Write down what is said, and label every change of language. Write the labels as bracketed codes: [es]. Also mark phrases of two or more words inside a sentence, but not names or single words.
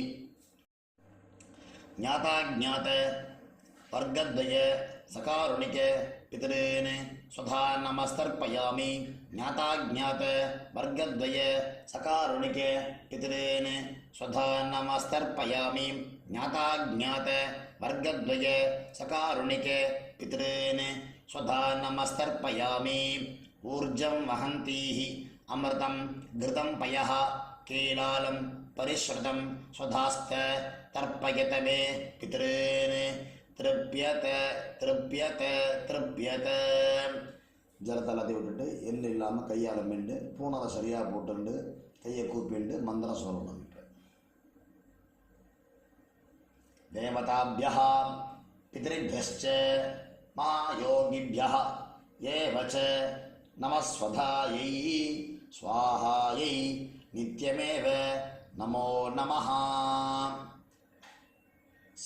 [sa] ज्ञाताज्ञात वर्गद्वय सकारुणिक पितॄन् स्वधा नमस्तर्पयामि. ज्ञाताज्ञात वर्गद्वय सकारुणिक पितॄन् स्वधा नमस्तर्पयामि. ज्ञाताज्ञात वर्गद्वय सकारुणिक पितॄन् स्वधा नमस्तर्पयामि. ऊर्जं वहन्तीः अमृतं घृतं पयः कीलालं परिस्रुतं स्वधास्थ तर्पयत मे पितॄन् तृप्यत तृप्यत तृप्यत திருப்யத. [ta] ஜலத்தை எல்லாத்தையும் விட்டுட்டு எள்ளு இல்லாமல் கையால் மிண்டு பூனதை சரியாக போட்டுண்டு கையை கூப்பிண்டு மந்திரம் சொல்லணும். [sa] देवताभ्यः पितृभ्यश्च महायोगिभ्यः एव च नमः स्वधायै स्वाहायै नित्यमेव नमो नमः.